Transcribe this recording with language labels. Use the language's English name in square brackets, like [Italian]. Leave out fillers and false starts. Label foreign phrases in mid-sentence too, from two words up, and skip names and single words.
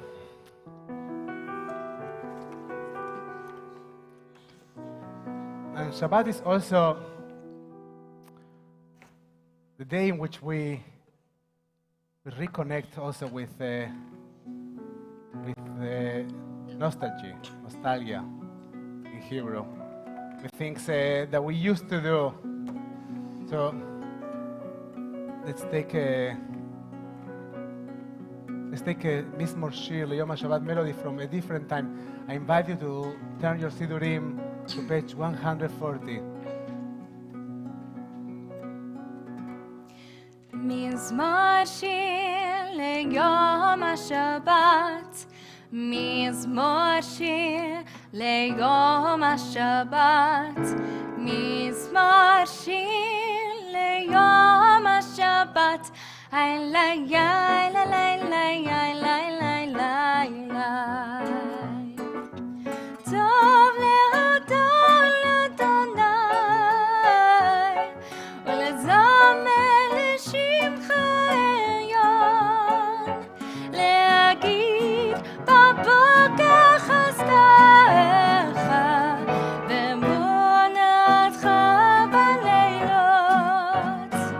[English] And Shabbat is also the day in which we reconnect also with nostalgia in Hebrew, with things that we used to do. So let's take a Mizmor Shir Leyom HaShabbat melody from a different time. I invite you to turn your Sidurim to page 140. [Hebrew] מזמור שיר ליום השבת, מזמור שיר ליום השבת, מזמור שיר ליום השבת. איי ליי ליי ליי ליי ליי ליי ליי. טוב להודות לאדוני ולזמר לשמך עליון, להגיד בבוקר חסדך ואמונתך בלילות.